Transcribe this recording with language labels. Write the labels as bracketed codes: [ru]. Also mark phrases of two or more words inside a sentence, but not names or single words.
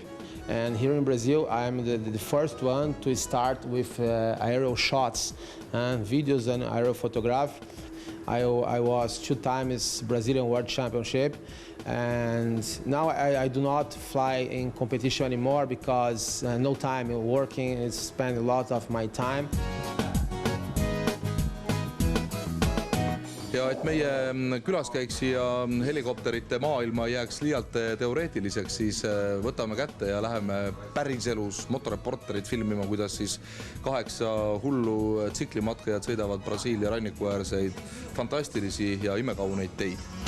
[en] And here in Brazil, I'm the first one to start with aerial shots and videos and aerial photograph. I was 2 times Brazilian World Championship. And now I do not fly in competition anymore because no time working, I spend a lot of my time. [et] Ja et meie külaskäik siia helikopterite maailma jääks liialt teoreetiliseks, siis võtame kätte ja läheme päriselus motoreporterit filmima, kuidas siis 8 hullu tsiklimatkajad sõidavad Brasiilia rannikuäärseid fantastilisi ja imekauneid teid.